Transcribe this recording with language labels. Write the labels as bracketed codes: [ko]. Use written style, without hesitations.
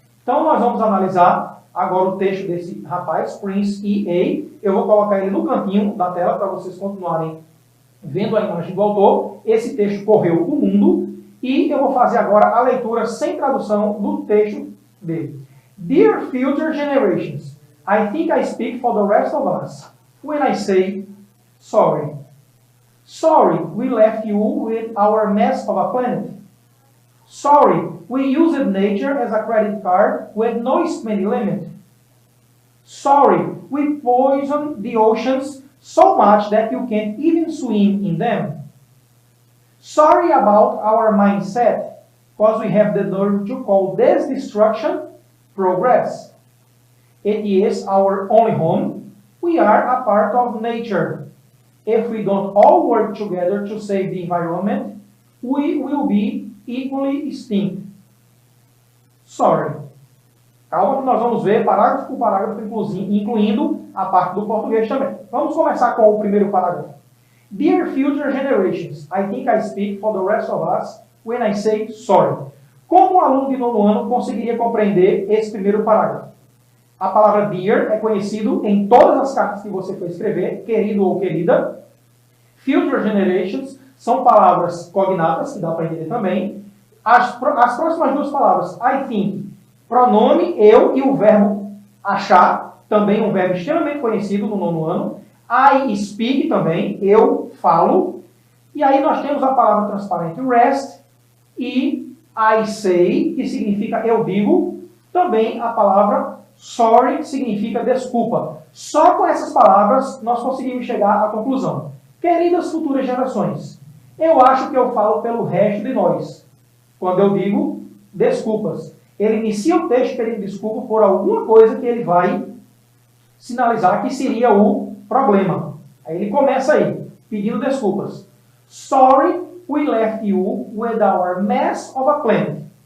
[pt] Então nós vamos analisar agora o texto desse rapaz, Prince E.A. Eu vou colocar ele no cantinho da tela para vocês continuarem vendo a imagem do autor. Esse texto correu o mundo e eu vou fazer agora a leitura sem tradução do texto dele. [en] Dear future generations, I think I speak for the rest of us when I say sorry. Sorry, we left you with our mess of a planet. Sorry, we used nature as a credit card with no spending limit. Sorry, we poisoned the oceans so much that you can't even swim in them. Sorry about our mindset, because we have the nerve to call this destruction progress. It is our only home. We are a part of nature. If we don't all work together to save the environment, we will be equally extinct. Sorry. [pt] Calma que nós vamos ver parágrafo por parágrafo, incluindo a parte do português também. Vamos começar com o primeiro parágrafo. [en] Dear future generations, I think I speak for the rest of us when I say sorry. [pt] Como um aluno de nono ano conseguiria compreender esse primeiro parágrafo? A palavra dear é conhecido em todas as cartas que você for escrever, querido ou querida. Future generations são palavras cognatas, que dá para entender também. As próximas duas palavras, [en] I think, [pt] pronome eu e o verbo achar, também um verbo extremamente conhecido no nono ano. [en] I speak [pt] também, eu falo. E aí nós temos a palavra transparente rest e [en] I say, [pt] que significa eu digo. Também a palavra sorry, que significa desculpa. Só com essas palavras nós conseguimos chegar à conclusão. Queridas futuras gerações, eu acho que eu falo pelo resto de nós. Quando eu digo desculpas, ele inicia o texto pedindo desculpa por alguma coisa que ele vai sinalizar que seria o problema. Aí ele começa aí, pedindo desculpas. [en] Sorry, we left you with our mess of a planet.